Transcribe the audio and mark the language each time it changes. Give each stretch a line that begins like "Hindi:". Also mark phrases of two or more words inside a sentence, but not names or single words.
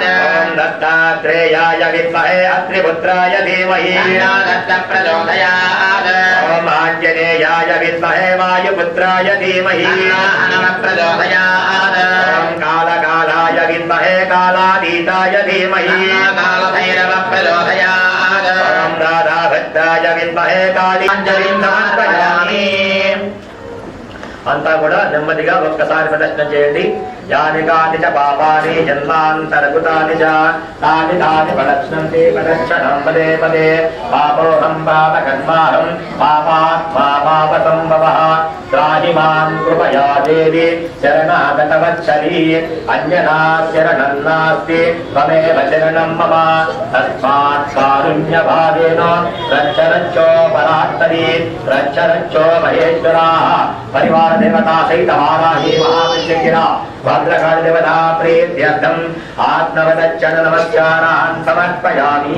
Sanskrit: दत्तात्रेयाय विद्महे अत्रिपुत्राय धीमहि दत्त प्रचोदयात् ॐ आञ्जनेयाय विद्महे वायुपुत्राय धीमहि प्रचोदयात् ॐ कालकालाय विद्महे कालातीताय धीमहि कालभैरव प्रचोदयात् ॐ राधाभद्राय विद्महे कालीञ्जलिं समर्पयामि
Telugu: అంతా కూడా నెమ్మదిగా ఒక్కసారి ప్రదర్శన చేయండి.
Sanskrit: యాని కాని చ పాపాని జన్మాంతరకృతాని చ తాని తాని ప్రదక్షిణంతే ప్రదక్షిణం పదే పదే పాపోహం పాపకర్మాహం పాపాత్మా పాపసంభవః త్రాహి మాం కృపయా దేవి శరణాగతవత్సలి అన్యనా శరణం నాస్తి త్వమేవ శరణం మమ తస్మాత్ కారుణ్యభావేన రక్ష రక్షో పరాత్తరి రక్ష రక్షో మహేశ్వరాः పరివార దేవతా సహిత వారాహి మహావిష్ణుగిరా భద్రకాళి దేవతా ప్రీత్యర్థం ఆత్మవదచ్చన నమస్కారాన్ సమర్పయామి.